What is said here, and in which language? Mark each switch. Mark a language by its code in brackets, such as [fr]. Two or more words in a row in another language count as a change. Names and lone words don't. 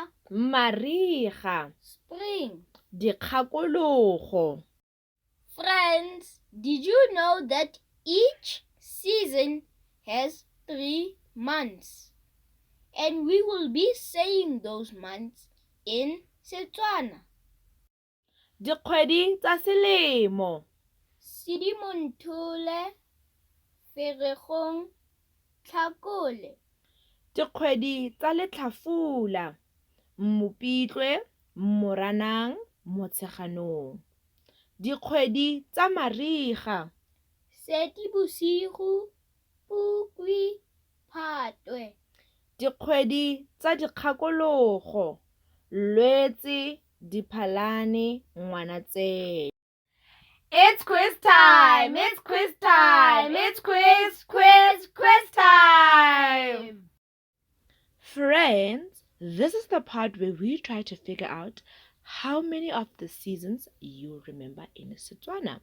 [tn] mariga, [en] spring. [tn] dikgakologo. [en] Friends, did you know that each season has 3 months? And we will be saying those months in Setswana. [tn] Dikgwedi tsa selemo. Sedimonthole, Ferikgong, Tlhakole. Dikgwedi tsa letlhafula. Mopitlwe, Moranang, Motsheganong. Dikgwedi tsa mariga. Seetebosigo, Phukwi, Phatwe. Dikgwedi tsa dikgakologo. Lwetse, Diphalane, Ngwanatsele. [en] It's quiz time! It's quiz time! It's quiz time! Friends, this is the part where we try to figure out how many of the seasons you remember in Setswana.